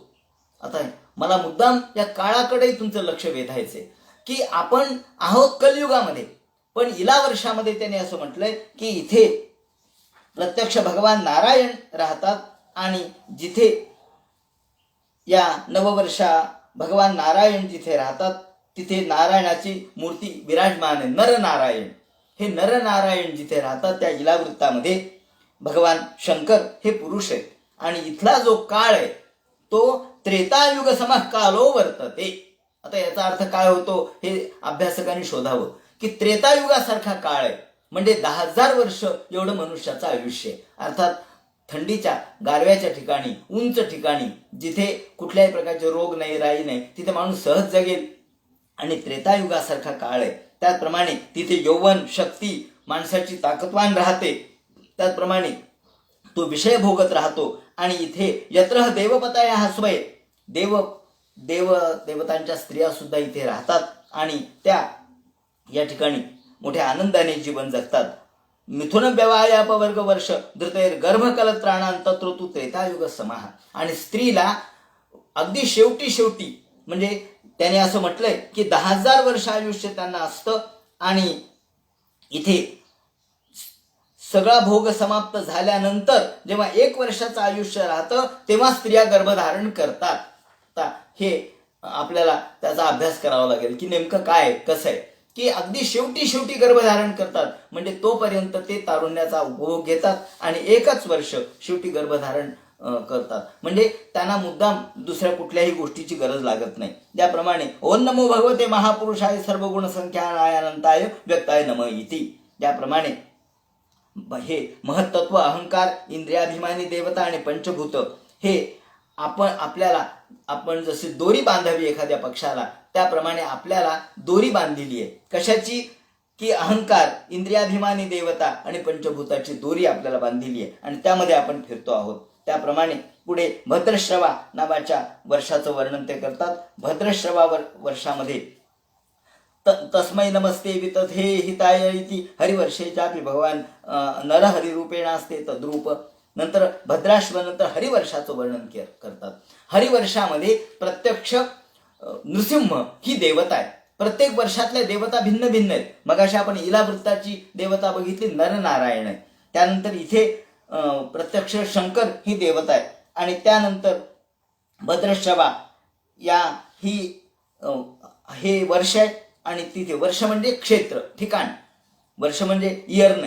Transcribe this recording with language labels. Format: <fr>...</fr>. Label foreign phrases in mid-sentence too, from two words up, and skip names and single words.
<mr>आता मला मुद्दाम या काळाकडे तुमचं लक्ष वेधायचंय की आपण आहोत कलियुगामध्ये, पण इला वर्षामध्ये त्याने असं म्हटलंय की इथे प्रत्यक्ष भगवान नारायण राहतात आणि जिथे या नववर्षा भगवान नारायण जिथे राहतात तिथे नारायणाची मूर्ती विराजमान आहे. नरनारायण, हे नरनारायण जिथे राहतात त्या इलावृत्तामध्ये भगवान शंकर हे पुरुष आहेत आणि इथला जो काळ आहे तो</mr> <sa>त्रेतायुग समः कालो वर्तते.</sa> <mr>आता याचा अर्थ काय होतो हे अभ्यासकांनी शोधावं की त्रेतायुगासारखा काळ आहे म्हणजे 10,000 वर्ष एवढं मनुष्याचं आयुष्य आहे. अर्थात थंडीच्या गारव्याच्या ठिकाणी, उंच ठिकाणी, जिथे कुठल्याही प्रकारचे रोग नाही, राई नाही, तिथे माणूस सहज जगेल आणि त्रेतायुगासारखा काळ आहे. त्याचप्रमाणे तिथे यौवन शक्ती माणसाची ताकदवान राहते, त्याचप्रमाणे तो विषय भोगत राहतो आणि इथे</mr> <sa>यत्र देवपताया स्वय,</sa> <mr>देवतांच्या स्त्रिया सुद्धा इथे राहतात आणि त्या या ठिकाणी मोठ्या आनंदाने जीवन जगतात.</mr> <sa>मिथुन व्यवायापवर्ग वर्ष धृतैर गर्भकलत्राणां तत्र तु त्रेतायुग समाह.</sa> <mr>आणि स्त्रीला अगदी शेवटी म्हणजे त्याने असं म्हटलंय की 10,000 वर्ष आयुष्य त्यांना असतं आणि इथे सगळा भोग समाप्त झाल्यानंतर जेव्हा 1 वर्षाचं आयुष्य राहतं तेव्हा स्त्रिया गर्भधारण करतात. आता हे आपल्याला त्याचा अभ्यास करावा लागेल की नेमकं काय कसं आहे की अगदी शेवटी गर्भधारण करतात म्हणजे तोपर्यंत ते तारुण्याचा उपभोग घेतात आणि 1च वर्ष शेवटी गर्भधारण करतात म्हणजे त्यांना मुद्दाम दुसऱ्या कुठल्याही गोष्टीची गरज लागत नाही.</mr> <sa>त्याप्रमाणे ओम नमो भगवते महापुरुषाय सर्व गुण संख्यानाय अनंताय व्यक्ताय नमः इति.</sa> <mr>त्याप्रमाणे हे महत्त्व अहंकार इंद्रियाभिमानी देवता आणि पंचभूत हे आपण जशी दोरी बांधावी एखाद्या पक्षाला त्याप्रमाणे आपल्याला दोरी बांधलेली आहे. कशाची की अहंकार इंद्रियाभिमानी देवता आणि पंचभूताची दोरी आपल्याला बांधलेली आहे आणि त्यामध्ये आपण फिरतो आहोत. त्याप्रमाणे पुढे भद्रश्रवा नावाच्या वर्षाचं वर्णन ते करतात. भद्रश्रवा वर्षामध्ये</mr> <sa>तस्मै नमस्ते वितथे हिताय इति हरिवर्षेच्यापि भगवान नरहरिरूपेण असते तद्रूप.</sa> <mr>नंतर भद्राश्व नंतर हरिवर्षाचं वर्णन करतात. हरिवर्षामध्ये प्रत्यक्ष नृसिंह ही देवता आहे. प्रत्येक वर्षातल्या देवता भिन्न भिन्न आहेत. मगाशी आपण इलावृत्ताची देवता बघितली नरनारायण आहे. त्यानंतर इथे प्रत्यक्ष शंकर ही देवता आहे आणि त्यानंतर भद्रश्रवा या हे वर्ष आहे आणि तिथे वर्ष म्हणजे क्षेत्र ठिकाण, वर्ष म्हणजे इयर नाही.</mr>